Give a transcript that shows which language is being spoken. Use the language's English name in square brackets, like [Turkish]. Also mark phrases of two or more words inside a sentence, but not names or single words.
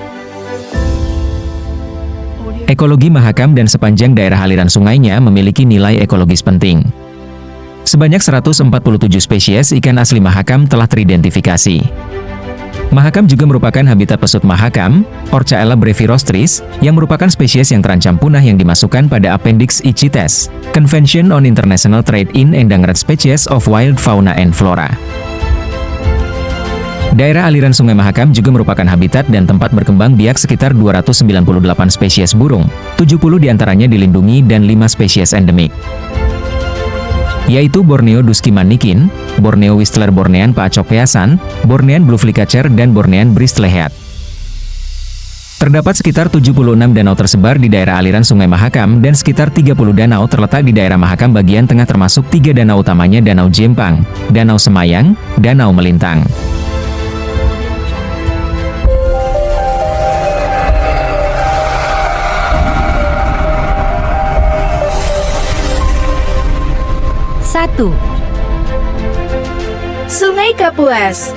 [Indonesian] Ekologi Mahakam dan sepanjang daerah aliran sungainya memiliki nilai ekologis penting. Sebanyak 147 spesies ikan asli Mahakam telah teridentifikasi. Mahakam juga merupakan habitat pesut Mahakam, Orcaella brevirostris, yang merupakan spesies yang terancam punah yang dimasukkan pada Appendix I CITES, Convention on International Trade in Endangered Species of Wild Fauna and Flora. Daerah aliran Sungai Mahakam juga merupakan habitat dan tempat berkembang biak sekitar 298 spesies burung, 70 diantaranya dilindungi dan 5 spesies endemik, yaitu Borneo dusky manikin, Borneo whistler bornean paacokpeasan, Bornean blue flycatcher, dan Bornean bristlehead. Terdapat sekitar 76 danau tersebar di daerah aliran Sungai Mahakam dan sekitar 30 danau terletak di daerah Mahakam bagian tengah termasuk 3 danau utamanya Danau Jempang, Danau Semayang, Danau Melintang. Sungai Kapuas.